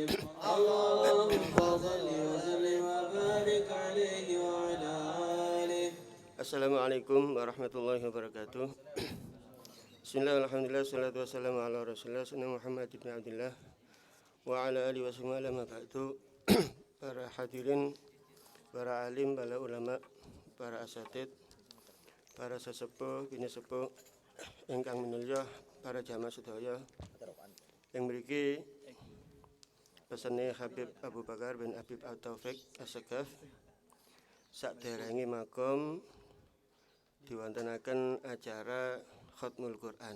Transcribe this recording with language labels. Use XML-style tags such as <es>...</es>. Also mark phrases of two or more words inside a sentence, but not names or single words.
<ar>اللهم صل وسلم وبارك عليه وعلى آله. السلام عليكم ورحمة الله وبركاته. بسم الله، الحمد لله، الصلاة والسلام على رسول الله سيدنا محمد بن عبد الله وعلى آله وسلم أما بعد.</ar> <jv>Para hadirin, para alim, para ulama, para asatid, para sesepuh, bini sepuh ingkang minulya, para jamaah sedaya yang mriki pesene Habib Abu Bakar bin Habib At-Taufik As-Sagaf sakderenge makom diwontenaken acara</jv> <ar>ختم القرآن.</ar>